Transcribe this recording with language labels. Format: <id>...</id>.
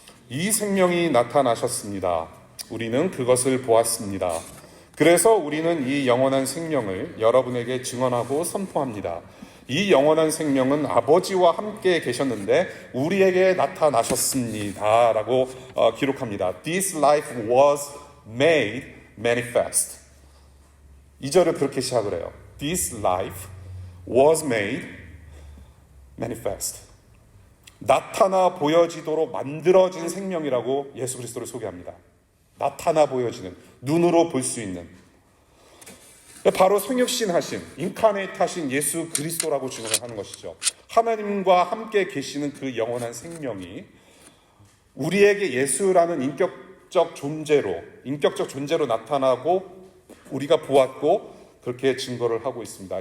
<ko>이 생명이 나타나셨습니다. 우리는 그것을 보았습니다. 그래서 우리는 이 영원한 생명을 여러분에게 증언하고 선포합니다. 이 영원한 생명은 아버지와 함께 계셨는데 우리에게 나타나셨습니다. 라고 기록합니다.</ko> <en>This life was made manifest.</en> <ko>2절을 그렇게 시작을 해요.</ko> <en>This life was made manifest.</en> <ko>나타나 보여지도록 만들어진 생명이라고 예수 그리스도를 소개합니다. 나타나 보여지는, 눈으로 볼 수 있는, 바로 성육신하신, 인카네이트 하신 예수 그리스도라고 증언을 하는 것이죠. 하나님과 함께 계시는 그 영원한 생명이 우리에게 예수라는 인격적 존재로 나타나고 우리가 보았고 그렇게 증거를 하고 있습니다.</ko>